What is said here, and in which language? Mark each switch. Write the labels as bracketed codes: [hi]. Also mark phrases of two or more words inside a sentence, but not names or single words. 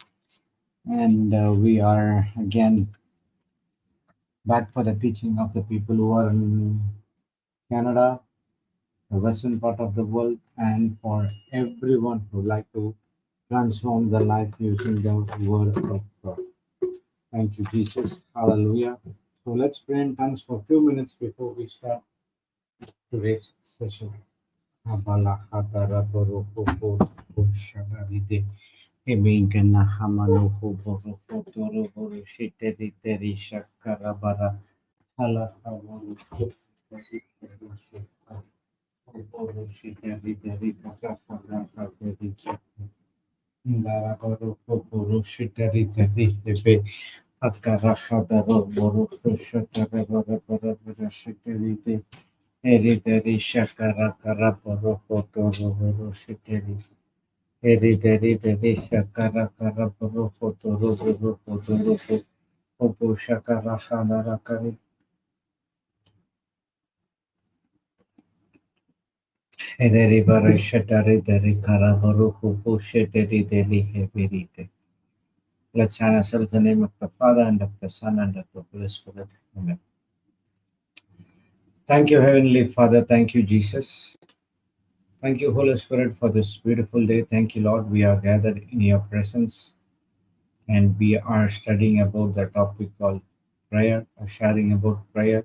[en] And we are again back for the teaching of the people who are in Canada, the western part of the world, and for everyone who like to transform their life using the word of God. Thank you, Jesus. Hallelujah. So let's pray in tongues for a few minutes before we start today's session. Abala hatara boroko boroko shadaride. Emingana hamano boroko toro boro shiteri teri shakara bara. Hala havaru shiteri teri shakara. Boro shiteri teri kakakara teri shakara. Indara boroko boro shiteri teri hebe. Akara hadaro boroko shatara bara bara bara shiteri teri. Erideri shakara kara poro poto ro shikeri. Erideri deri shakara kara poro poto ro poto ro opo shakara hanara kari. Ederi bara shatari deri kara poro opo sheteri deri hebirite. Let's chant ourselves in the name of the Father and of the Son and of the Holy Spirit. Amen. Thank you, Heavenly Father. Thank you, Jesus. Thank you, Holy Spirit, for this beautiful day. Thank you, Lord. We are gathered in your presence, and we are studying about the topic called prayer, or sharing about prayer.